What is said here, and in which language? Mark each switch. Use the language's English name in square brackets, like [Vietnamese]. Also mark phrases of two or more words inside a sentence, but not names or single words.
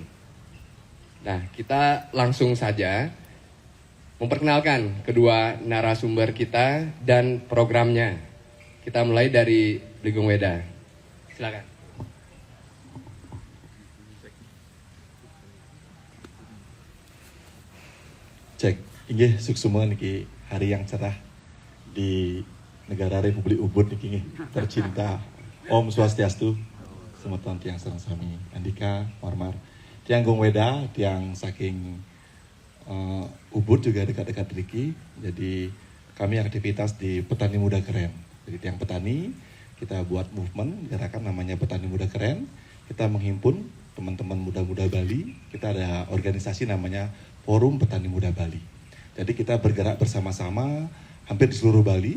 [Indonesian] Nah, kita langsung saja memperkenalkan kedua narasumber kita dan programnya. Kita mulai dari Bigong Weda. Silakan. Cek. [Balinese] Inggih suksuma [Indonesian] niki hari yang cerah di negara Republik Ubud niki tercinta. [Balinese] Om Swastiastu. Semeton tiang sareng sami Andika Marmar. Tiang Gong Weda, tiang saking Ubud [Indonesian] juga dekat-dekat [Balinese] Riki. [Indonesian] Jadi kami aktivitas di Petani Muda Keren. Jadi tiang petani kita buat movement gerakan namanya Petani Muda Keren. Kita menghimpun teman-teman muda-muda Bali. Kita ada organisasi namanya Forum Petani Muda Bali. Jadi kita bergerak bersama-sama hampir di seluruh Bali.